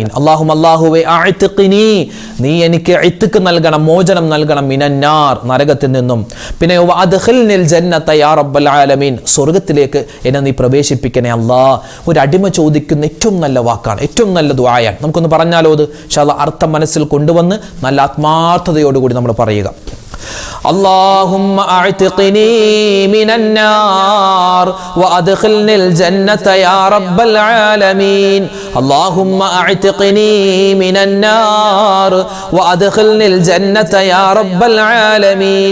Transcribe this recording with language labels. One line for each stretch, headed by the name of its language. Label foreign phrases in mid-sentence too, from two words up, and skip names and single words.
Malayalam: അല്ലാഹുവേ അഅ്തിഖ്നി, നീ എനിക്ക് ഇത്ഖ് നൽകണം, മോചനം നൽകണം, മിനന്നാർ, നരകത്തിൽ നിന്നും. പിന്നെ
Arabic: وأدخلني الجنة يا رب العالمين,
Malayalam: സ്വർഗ്ഗത്തിലേക്ക് എന്നെ നീ പ്രവേശിപ്പിക്കണേ അല്ലാഹ്. ഒരു അടിമ ചോദിക്കുന്ന ഏറ്റവും നല്ല വാക്കാണ്, ഏറ്റവും നല്ല ദുആയാണ്. നമുക്കൊന്ന് പറഞ്ഞാലോ അത്?
Arabic: إن شاء الله
Malayalam: അർത്ഥം മനസ്സിൽ കൊണ്ടുവന്ന് നല്ല ആത്മാർത്ഥതയോടുകൂടി നമ്മൾ പറയുക.
Arabic: اللهم أعتقني من النار وأدخلني الجنة يا رب العالمين. اللهم أعتقني من النار وأدخلني الجنة يا رب العالمين.